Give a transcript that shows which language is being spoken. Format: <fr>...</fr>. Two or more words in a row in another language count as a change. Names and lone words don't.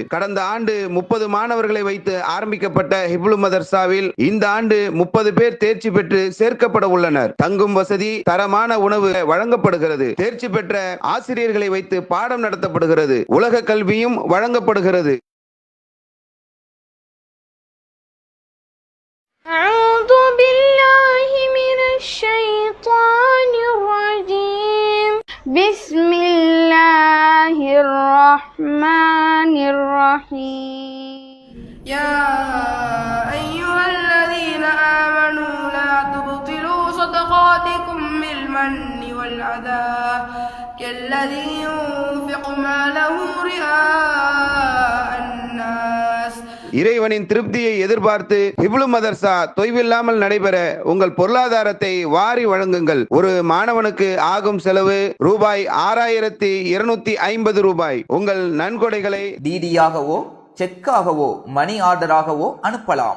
<ta>கடந்த ஆண்டு 30 மாணவர்களை வைத்து ஆரம்பிக்கப்பட்ட ஹிப்லு மதர்சாவில் இந்த ஆண்டு 30 பேர் தேர்ச்சி பெற்று சேர்க்கப்பட உள்ளனர். தங்கும் வசதி, தரமான உணவு வழங்கப்படுகிறது. தேர்ச்சி பெற்ற ஆசிரியர்களை வைத்து பாடம் நடத்தப்படுகிறது. உலக கல்வியும் வழங்கப்படுகிறது.</ta> <ar>أعوذ بالله من الشيطان الرجيم. بسم الله الرحمن الرحيم. يا أيها الذين آمنوا لا تبطلوا صدقاتكم بالمن والأذى كالذي ينفق ماله رئاء الناس.</ar> <ta>இறைவனின் திருப்தியை எதிர்பார்த்து ஹிப்லு மதர்சா தொய்வில்லாமல் நடைபெற உங்கள் பொருளாதாரத்தை வாரி வழங்குங்கள். ஒரு மாணவனுக்கு ஆகும் செலவு ரூபாய் 6250 ரூபாய். உங்கள் நன்கொடைகளை டிடியாகவோ செக்காகவோ மணி ஆர்டராகவோ அனுப்பலாம்.</ta>